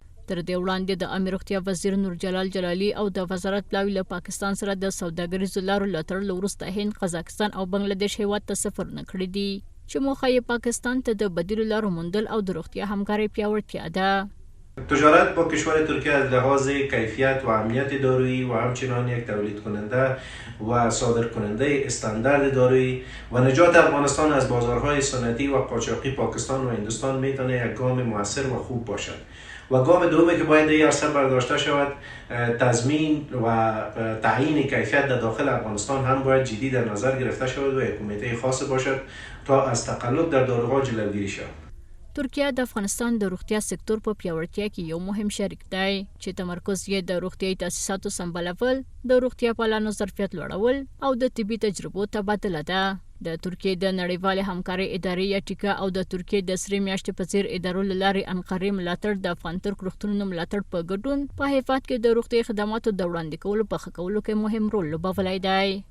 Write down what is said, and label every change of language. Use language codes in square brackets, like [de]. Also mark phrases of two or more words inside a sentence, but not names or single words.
[ps] تر دې وړاندې د عامې روغتیا وزیر نور جلال جلالي او د وزارت پلاوي له پاکستان سره د سوداګریزو لارو له تړلو وروسته هند، قزاقستان او بنګلادیش هیواد ته سفرونه کړي دي چې موخه یې پاکستان ته د بدیلو لارو موندل او د روغتیا همکارۍ پیاوړتیا ده. [fa] تجارت با کشور ترکیه از لحاظ کیفیت و امنیت دارویی و همچنان یک تولید کننده و صادر کننده استاندارد دارویی و نجات افغانستان از بازارهای سنتی و قاچاقی پاکستان و هندوستان میتونه یک گام موثر و خوب باشد. و گام دومی که باید این عرصه برداشته شود تضمین و تعیین کیفیت در داخل افغانستان هم باید جدی در نظر گرفته شود و یک کمیته خاص باشد تا از تقلب در داروها جلوگیری شود. [ps] ترکیه د افغانستان د روغتیا سکتور په پیاوړتیا کې یو مهم شریک دی چې تمرکز یې د روغتیايي تاسیساتو سمبالول، د روغتیا پالانو ظرفیت لوړول او د طبي تجربو تبادله ده. د ترکیې د نړیوالې همکارۍ ادارې یا ټیکا او د ترکیې د سرې میاشتې په څیر ادارو له لارې انقرې ملاتړ د افغان ترک روغتونونو ملاتړ په ګډون په هیواد کې د روغتیايي خدماتو د وړاندې کولو په ښه کولو کې مهم رول لوبولی دی.